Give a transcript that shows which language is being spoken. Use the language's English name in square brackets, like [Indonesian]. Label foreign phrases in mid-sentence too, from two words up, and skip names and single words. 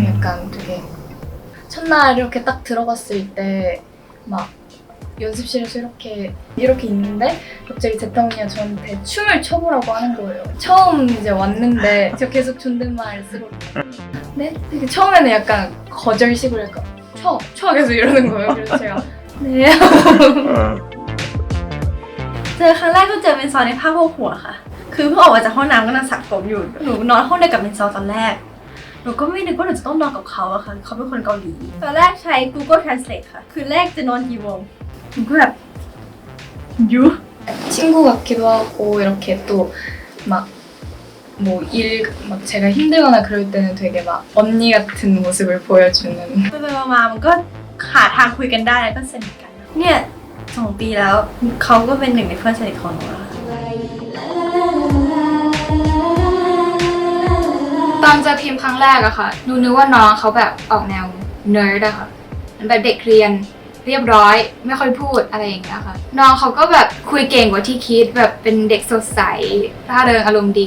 [Korean] 약간 되게 첫날 이렇게 딱 들어갔을 때 막 연습실에서 이렇게 있는데 갑자기 제타언니가 저한테 춤을 춰보라고 하는 거예요. 처음 이제 왔는데 제가 계속 존댓말 쓰고 네? 되게 처음에는 약간 거절식으로 약간 쳐 계속 이러는 거예요. 그래서 제가 네 [Thai] เจอครั้งแรกก็เจอเมนซอในผ้าโพกหัวค่ะคือเพิ่งออกมาจากห้องน้ำกำลังสระผมอยู่หนูนอนห้องเดียวกับเมนซอตอนแรกหนูก็ไม่นึกว่าหนูจะต้องนอนกับเขาอะค่ะเขาเป็นคนเกาหลีตอนแรกใช้ Google Translate ค่ะคืนแรกจะนอนกี่โมงหนูก็แบบยู [Korean] 친구 같기도 하고 이렇게 또 막 뭐 막 제가 힘들거나 그럴 때는 되게 막 언니 같은 모습을 보여주는 [Thai] ไปมามันก็หาทางคุยกันได้แล้วก็สนิทกันเนี่ย2 ปีแล้วเขาก็เป็นหนึ่งในเพื่อนสนิทของหนูแล้ว ตอนเจอพิมพ์ครั้งแรกอะค่ะหนูนึกว่าน้องเขาแบบออกแนวเนิร์ดอะค่ะแบบเด็กเรียนเรียบร้อยไม่ค่อยพูดอะไรอย่างเงี้ยค่ะน้องเขาก็แบบคุยเก่งกว่าที่คิดแบบเป็นเด็กสดใสร่าเริงอารมณ์ดี